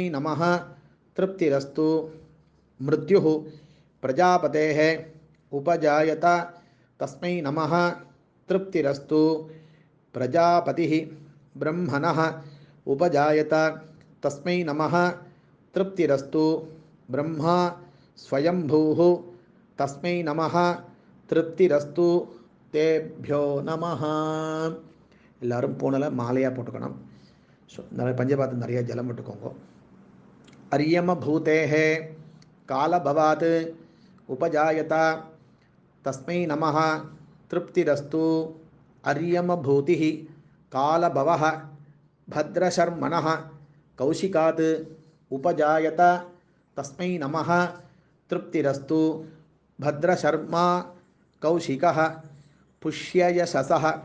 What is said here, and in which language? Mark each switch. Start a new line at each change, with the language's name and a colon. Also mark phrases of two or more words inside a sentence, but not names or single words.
Sanskrit: नमः तृप्तिरस्तु मृत्युः प्रजापतेः उपजायत तस्मै नमः तृप्तिरस्तु प्रजापतिः ब्रह्मणः उपजायत तस्मै नमः तृप्तिरस्तु ब्रह्मा स्वयंभूः तस्मै नमः तृप्तिरस्तु तेभ्यो नमः.
Tamil: எல்லாரும் பூனலை மாலையாக போட்டுக்கணும். நிறைய பஞ்சபாத்து நிறைய ஜலம் விட்டுக்கோங்க.
Sanskrit: अर्यमा भूतेः कालभवात् उपजायत तस्मै நமः तृप्तिरस्तु अर्यम भूतिः कालभवः भद्रशर्मणः कौशिकात् उपजायत तस्मै नमः तृप्तिरस्तु भद्रशर्मा कौशिकः पुष्ययशसः